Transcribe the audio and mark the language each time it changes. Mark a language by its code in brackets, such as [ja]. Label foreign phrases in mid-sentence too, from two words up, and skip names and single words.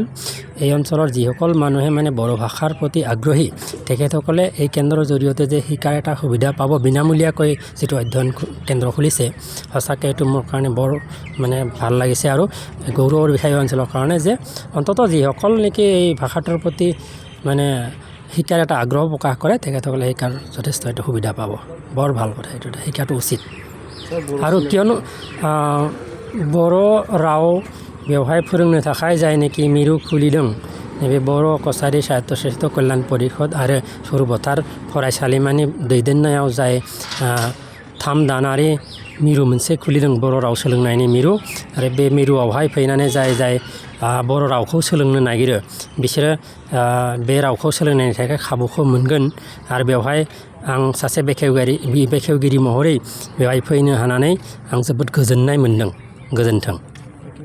[as] এই অঞ্চলৰ যিসকল মানুহে মানে বড়ো ভাষাৰ প্ৰতি আগ্ৰহী তেখেতসকলে এই কেন্দ্ৰৰ জৰিয়তে যে শিকাৰ এটা সুবিধা পাব বিনামূলীয়াকৈ যিটো অধ্যয়ন কেন্দ্ৰ খুলিছে, সঁচাকৈ এইটো মোৰ কাৰণে বৰ মানে ভাল লাগিছে আৰু গৌৰৱৰ বিষয় অঞ্চলৰ কাৰণে যে অন্ততঃ যিসকল নেকি এই ভাষাটোৰ প্ৰতি মানে শিকাৰ এটা আগ্ৰহ প্ৰকাশ কৰে তেখেতসকলে শিকাৰ যথেষ্ট এটা সুবিধা পাব। বৰ ভাল কথা, এইটো শিকাটো উচিত। আৰু কিয়নো [brx] बर' राव बेवहाय फोरोंनो थाखाय जायनोखि मिरु खुलिदों नैबे बर' कसारी साहित्य कल्याण परिषद आरो सर'पटार फरायसालिमानि दैदेननायाव जाय 3 दानारि मिरु मोनसे खुलिदों बर' राव सोलोंनायनि मिरु आरो बे मिरुआवहाय फैनानै जाय बर' रावखौ सोलोंनो नागिरो बिसोरो बे रावखौ सोलोंनायनि थाखाय खाबुखौ मोनगोन आरो बेवहाय आं सासे बेखेवगिरि महरै बेवहाय फैनो हानानै आं जोबोद गोजोननाय मोन्दों।